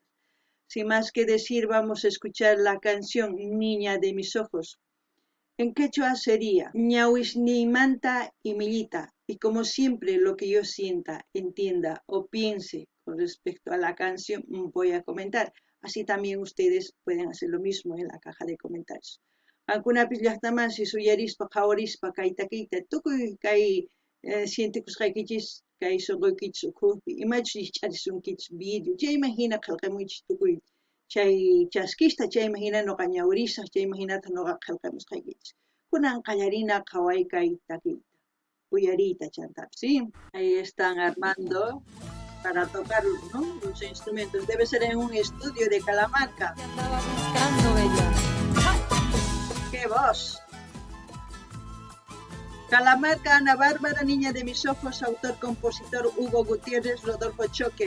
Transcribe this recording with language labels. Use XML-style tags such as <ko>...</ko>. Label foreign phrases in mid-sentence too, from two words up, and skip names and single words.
<es>Sin más que decir, vamos a escuchar la canción Niña de mis ojos. En quechua sería Ñahuisnimanta y Millita, y como siempre lo que yo sienta, entienda o piense con respecto a la canción voy a comentar. Así también ustedes pueden hacer lo mismo en la caja de comentarios.</es> <qu>Ankunapis llaqtamansi suyarispa qhawarispa kaytakita tukuy kay sientikusqaykichis kay sunquykichis ukhupi imachus ch'arisunkichis video chayman hina qillqamuychis tukuy chay chaskista chayman hina noqa ñawirisaq chayman hinata noqa qillqamusqaykichis kunan qallarina qhaway kay takiyta uyariyta chantapis,</qu> <es>¿sí? Ahí están armando para tocar, ¿no?, los instrumentos. Debe ser en un estudio de Calamarca. ¡Qué voz! Calamarca, Ana Bárbara, Niña de mis ojos, autor, compositor Hugo Gutiérrez, Rodolfo Choque.</es>